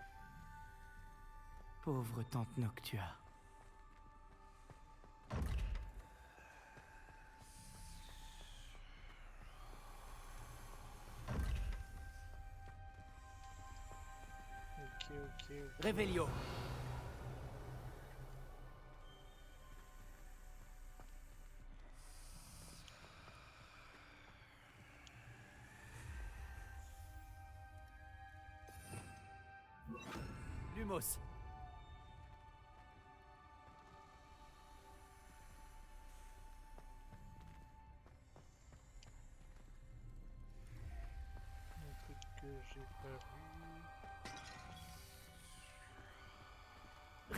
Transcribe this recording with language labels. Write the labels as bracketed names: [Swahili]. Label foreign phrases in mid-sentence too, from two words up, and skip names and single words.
[French] Pauvre tante Noctua. Ok. Revelio. Lumos. Un truc que j'ai pas vu.